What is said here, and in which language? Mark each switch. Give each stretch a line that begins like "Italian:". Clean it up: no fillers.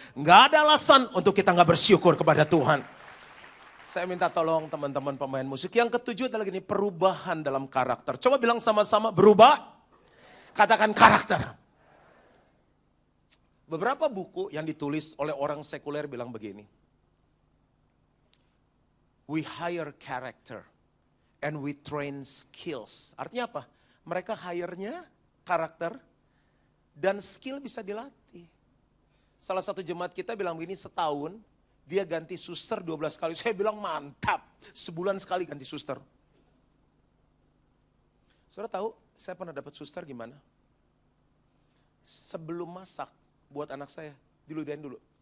Indonesian: Nggak ada alasan untuk kita nggak bersyukur kepada Tuhan. Saya minta tolong teman-teman pemain musik. Yang ke-7 adalah gini, perubahan dalam karakter. Coba bilang sama-sama, berubah. Katakan karakter. Beberapa buku yang ditulis oleh orang sekuler bilang begini.
English: We hire character and we train skills.
Indonesian: Artinya apa? Mereka hire-nya karakter dan skill bisa dilatih. Salah satu jemaat kita bilang begini, setahun dia ganti suster 12 kali. Saya bilang mantap, sebulan sekali ganti suster. Saudara tahu, saya pernah dapat suster gimana? Sebelum masak buat anak saya, diludahin dulu.